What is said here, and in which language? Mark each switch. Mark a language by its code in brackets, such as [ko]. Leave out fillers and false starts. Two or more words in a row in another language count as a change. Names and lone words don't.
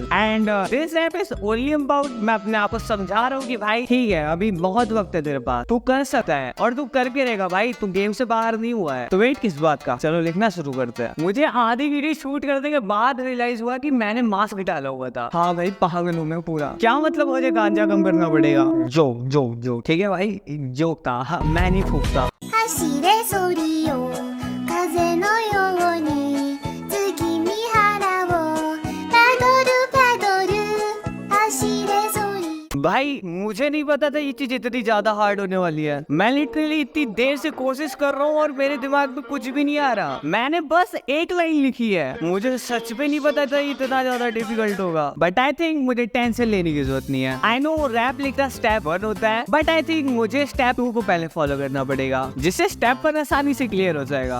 [en] And this rap is only about, [hi] मैं अपने आप को समझा रहा हूँ कि भाई ठीक है, अभी बहुत वक्त है तेरे पास, तू कर सकता है और तू करके रहेगा भाई। तू गेम से बाहर नहीं हुआ है, तो वेट किस बात का। चलो लिखना शुरू करते हैं। मुझे आधी वीडियो शूट करने के बाद रियलाइज हुआ कि मैंने मास्क डाला हुआ था। हाँ भाई, पागल हूँ मैं पूरा। क्या मतलब मुझे गांजा कम करना पड़ेगा। जो ठीक है भाई, जोक था। हाँ, मैं नहीं फूकता। [ja] 走れソリよ風のように月見原をパドル走れソリ [hi] भाई मुझे नहीं पता था ये चीज इतनी ज्यादा हार्ड होने वाली है। मैं लिटरली इतनी देर से कोशिश कर रहा हूँ और मेरे दिमाग में कुछ भी नहीं आ रहा। मैंने बस एक लाइन लिखी है। मुझे सच में नहीं पता था इतना ज्यादा डिफिकल्ट होगा, [en] but I think [hi] मुझे टेंशन लेने की जरूरत नहीं है। [en] I know [hi] रैप लिखना स्टेप 1 होता है, [en] but I think [hi] मुझे स्टेप 2 को पहले फॉलो करना पड़ेगा, जिससे स्टेप 1 आसानी से क्लियर हो जाएगा।